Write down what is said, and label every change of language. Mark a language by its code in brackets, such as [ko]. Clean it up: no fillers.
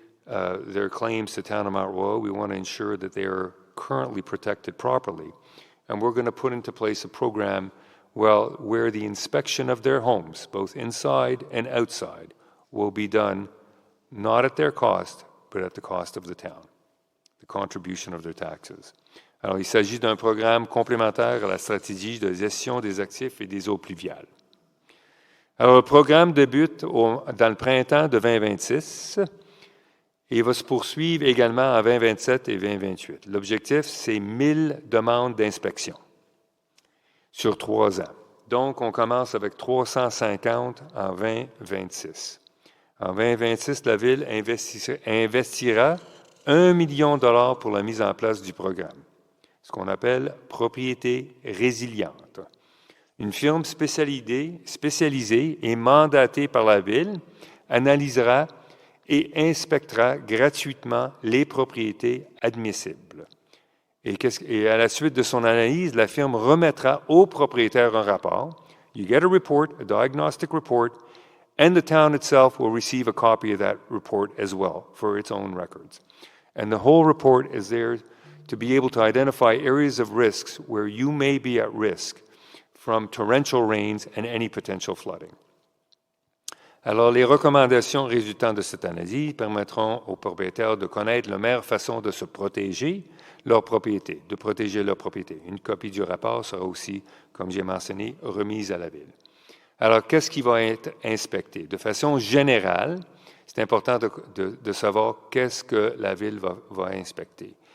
[en] their claims to Town of Mount Royal. We want to ensure that they are currently protected properly. And we're going to put into place a program where the inspection of their homes, both inside and outside, will be done not at their cost, but at the cost of the town, the contribution of their taxes. [fr] Alors, il s'agit d'un programme complémentaire à la stratégie de gestion des actifs et des eaux pluviales. Alors, le programme débute dans le printemps de 2026 et va se poursuivre également en 2027 et 2028. L'objectif, c'est 1000 demandes d'inspection sur 3 ans. Donc, on commence avec 350 en 2026. En 2026, la Ville investira 1 million de dollars pour la mise en place du programme, ce qu'on appelle propriété résiliente. Une firme spécialisée et mandatée par la Ville analysera et inspectera gratuitement les propriétés admissibles. Et à la suite de son analyse, la firme remettra au propriétaire un rapport. [en] You get a report, a diagnostic report, and the town itself will receive a copy of that report as well for its own records. And the whole report is there to be able to identify areas of risks where you may be at risk from torrential rains and any potential flooding. [fr] Alors, les recommandations résultant de cette analyse permettront aux propriétaires de connaître la meilleure façon de se protéger leur propriété, de protéger leur propriété. Une copie du rapport sera aussi, comme j'ai mentionné, remise à la Ville. Alors, qu'est-ce qui va être inspecté? De façon générale, c'est important de savoir qu'est-ce que la Ville va inspecter.